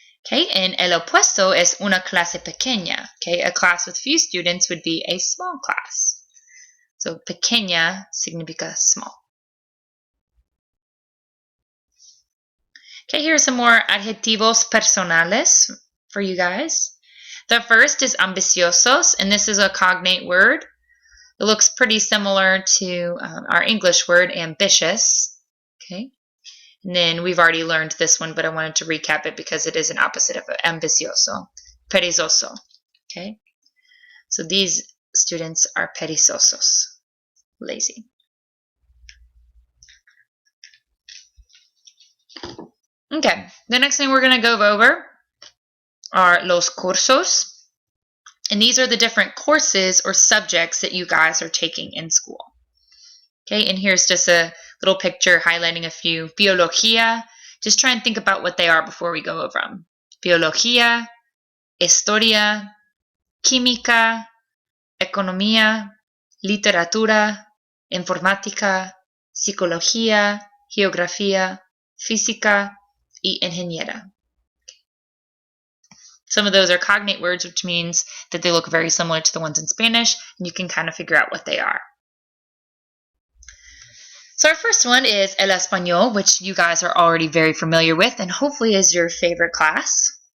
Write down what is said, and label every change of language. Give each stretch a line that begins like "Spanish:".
Spanish: Okay, and el opuesto es una clase pequeña.
English: Okay, a class with few students would be a small class. So pequeña significa small. Okay, here are some more
Spanish: adjetivos personales
English: for you guys. The first is ambiciosos, and this is a cognate word. It looks pretty similar to our English word ambitious. Okay. And then we've already learned this one, but I wanted to recap it because it is an opposite of ambicioso, perezoso. Okay, so these students are perezosos, lazy. Okay, the next thing we're going to go over are
Spanish: los cursos.
English: And these are the different courses or subjects that you guys are taking in school. Okay, and here's just a little picture highlighting a few. Biología, just try and think about what they are before we go over them.
Spanish: Biología, historia, química, economía, literatura, informática, psicología, geografía, física, y ingeniera.
English: Some of those are cognate words, which means that they look very similar to the ones in Spanish, and you can kind of figure out what they are. So our first one is El Español, which you guys are already very familiar with and hopefully is your favorite class.